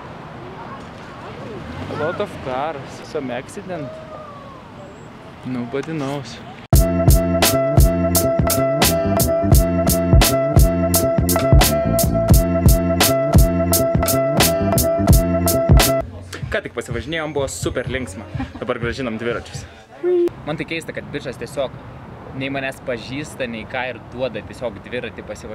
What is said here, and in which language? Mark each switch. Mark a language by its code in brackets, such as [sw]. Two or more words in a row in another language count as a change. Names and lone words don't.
[en] A lot of cars, some accident. Nobody knows. [lt] Ką tik pasivažinėjom, buvo super linksma. Dabar grąžinam dviračius. Man tai keista, kad bičas tiesiog nei manęs pažįsta, nei ką ir duoda tiesiog dviratį pasivažinėti.